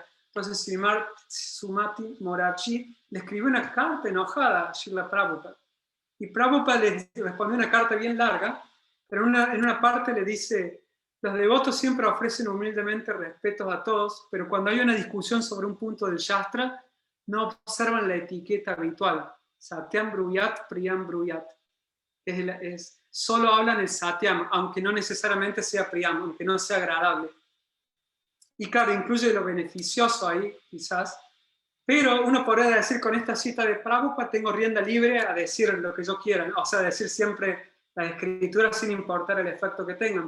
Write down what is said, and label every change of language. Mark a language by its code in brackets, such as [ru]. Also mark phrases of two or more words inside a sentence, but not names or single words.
[es] Entonces Sumati Morarji le escribió una carta enojada a Srila Prabhupada. Y Prabhupada le respondió una carta bien larga, pero en una parte le dice, los devotos siempre ofrecen humildemente respetos a todos, pero cuando hay una discusión sobre un punto del Shastra, no observan la etiqueta habitual. [sa] सत्यं ब्रूयात्, प्रियं ब्रूयात्. [es] Solo hablan el satyam, aunque no necesariamente sea priyam, aunque no sea agradable. Y claro, incluye lo beneficioso ahí, quizás. Pero uno podría decir con esta cita de Prabhupada, tengo rienda libre a decir lo que yo quiera, o sea, decir siempre las escrituras sin importar el efecto que tengan.